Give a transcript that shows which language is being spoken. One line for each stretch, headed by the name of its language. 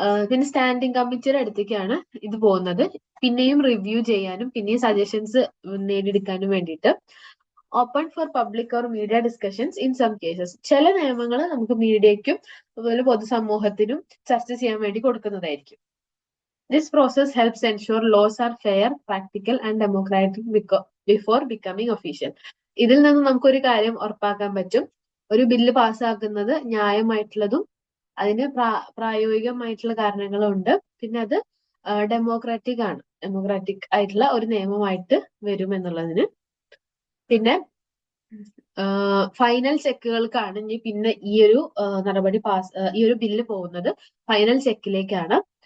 Malayalam: പിന്നെ സ്റ്റാൻഡിംഗ് കമ്മിറ്റിയുടെ അടുത്തേക്കാണ് ഇത് പോകുന്നത്, പിന്നെയും റിവ്യൂ ചെയ്യാനും പിന്നെയും സജഷൻസ് നേടിയെടുക്കാനും വേണ്ടിയിട്ട്.
English: Open for public or media discussions in some cases.
Malayalam: ചില നിയമങ്ങൾ നമുക്ക് മീഡിയയ്ക്കും അതുപോലെ പൊതുസമൂഹത്തിനും ചർച്ച ചെയ്യാൻ വേണ്ടി കൊടുക്കുന്നതായിരിക്കും.
English: This process helps ensure laws are fair, practical and democratic before becoming official.
Malayalam: ഇതിൽ നിന്ന് നമുക്കൊരു കാര്യം ഉറപ്പാക്കാൻ പറ്റും, ഒരു ബില്ല് പാസ്സാക്കുന്നത് ന്യായമായിട്ടുള്ളതും അതിന് പ്രായോഗികമായിട്ടുള്ള കാരണങ്ങളും ഉണ്ട്. പിന്നെ അത് ഡെമോക്രാറ്റിക് ആയിട്ടുള്ള ഒരു നിയമമായിട്ട് വരും എന്നുള്ളതിന്. പിന്നെ ഫൈനൽ ചെക്കുകൾക്കാണ് ഇനി പിന്നെ ഈ ഒരു നടപടി ഈ ഒരു ബില്ല് പോകുന്നത് ഫൈനൽ ചെക്കിലേക്കാണ്.